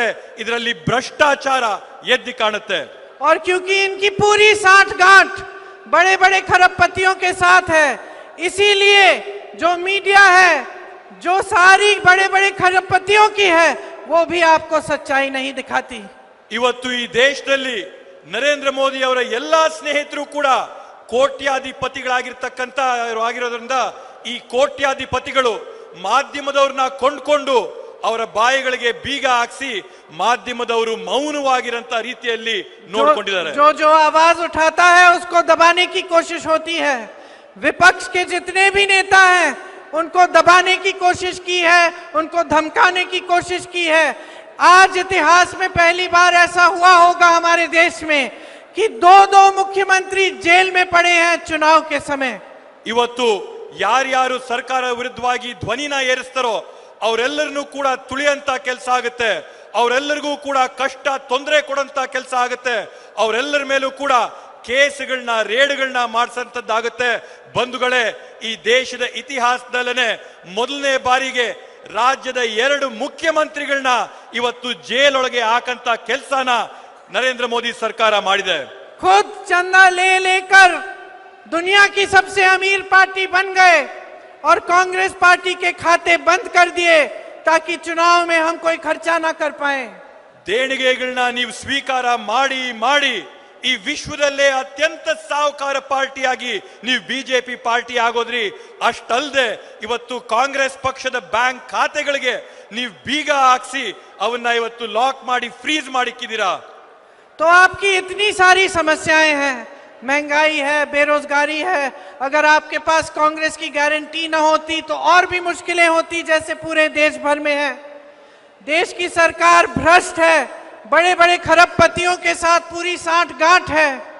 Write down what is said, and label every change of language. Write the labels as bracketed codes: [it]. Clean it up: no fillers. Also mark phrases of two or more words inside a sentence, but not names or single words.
[kn] ಇದರಲ್ಲಿ ಭ್ರಷ್ಟಾಚಾರ ಎದ್ದಿ ಕಾಣುತ್ತೆ. [hi] और क्योंकि इनकी पूरी साठगांठ बड़े बड़े खरबपतियों के साथ है, इसीलिए जो मीडिया है जो सारी बड़े बड़े खरबपतियों की है वो भी आपको सच्चाई नहीं दिखाती। [kn] ಇವತ್ತು ಈ ದೇಶದಲ್ಲಿ ನರೇಂದ್ರ ಮೋದಿ ಅವರ ಎಲ್ಲಾ ಸ್ನೇಹಿತರು ಕೂಡ ಕೋಟ್ಯಾಧಿಪತಿಗಳಾಗಿರ್ತಕ್ಕಂತ ಆಗಿರೋದ್ರಿಂದ ಈ ಕೋಟ್ಯಾಧಿಪತಿಗಳು ಮಾಧ್ಯಮದವ್ರನ್ನ ಕೊಂಡ್ಕೊಂಡು ಅವರ ಬಾಯಿಗಳಿಗೆ ಬೀಗ ಹಾಕಿಸಿ ಮಾಧ್ಯಮದವರು ಮೌನವಾಗಿರಂತ ರೀತಿಯಲ್ಲಿ ನೋಡ್ಕೊಂಡಿದ್ದಾರೆ. [hi] जो जो आवाज उठाता है उसको दबाने की कोशिश होती है। विपक्ष के जितने भी नेता हैं उनको दबाने की कोशिश की है, उनको धमकाने की कोशिश की है। आज इतिहास में पहली बार ऐसा हुआ होगा हमारे देश में कि दो मुख्यमंत्री जेल में पड़े हैं चुनाव के समय। [kn] ಇವತ್ತು ಯಾರ್ಯಾರು ಸರ್ಕಾರ ವಿರುದ್ಧವಾಗಿ ಧ್ವನಿನ ಏರಿಸ್ತಾರೋ ಅವರೆಲ್ಲರನ್ನೂ ಕೂಡ ತುಳಿಯಂತ ಕೆಲಸ ಆಗುತ್ತೆ, ಅವರೆಲ್ಲರಿಗೂ ಕೂಡ ಕಷ್ಟ ತೊಂದರೆ ಕೊಡಂತ ಕೆಲಸ ಆಗುತ್ತೆ, ಅವರೆಲ್ಲರ ಮೇಲೂ ಕೂಡ ಕೇಸ್ಗಳನ್ನ ರೇಡ್ಗಳನ್ನ ಮಾಡಿಸಂತದ್ದಾಗುತ್ತೆ. ಬಂಧುಗಳೇ, ಈ ದೇಶದ ಇತಿಹಾಸದಲ್ಲೇ ಮೊದಲನೇ ಬಾರಿಗೆ ರಾಜ್ಯದ 2 ಮುಖ್ಯಮಂತ್ರಿಗಳನ್ನ ಇವತ್ತು ಜೈಲೊಳಗೆ ಹಾಕಂತ ಕೆಲಸನ ನರೇಂದ್ರ ಮೋದಿ ಸರ್ಕಾರ ಮಾಡಿದೆ. [hi] खुद चंदा ले लेकर दुनिया की सबसे अमीर पार्टी बन गए और कांग्रेस पार्टी के खाते बंद कर दिए ताकि चुनाव में हम कोई खर्चा ना कर पाए. [kn] ದೇಣಿಗೆಗಳನ್ನ ನೀವು ಸ್ವೀಕಾರ ಮಾಡಿ ಮಾಡಿ ಈ ವಿಶ್ವದಲ್ಲೇ ಅತ್ಯಂತ ಸಾಹುಕಾರ ಪಾರ್ಟಿಯಾಗಿ ನೀವು ಬಿಜೆಪಿ ಪಾರ್ಟಿ ಆಗೋದ್ರಿ. ಅಷ್ಟಲ್ಲದೆ ಇವತ್ತು ಕಾಂಗ್ರೆಸ್ ಪಕ್ಷದ ಬ್ಯಾಂಕ್ ಖಾತೆಗಳಿಗೆ ನೀವು ಬೀಗ ಹಾಕ್ಸಿ ಅವನ್ನ ಇವತ್ತು ಲಾಕ್ ಮಾಡಿ ಫ್ರೀಸ್ ಮಾಡಿಕ್ಕಿದ್ದೀರಾ. [hi] तो आपकी इतनी सारी समस्याएं हैं, महंगाई है, बेरोजगारी है. अगर आपके पास कांग्रेस की गारंटी न होती तो और भी मुश्किलें होती जैसे पूरे देश भर में है. देश की सरकार भ्रष्ट है, बड़े बड़े खरबपतियों के साथ पूरी साठगांठ है.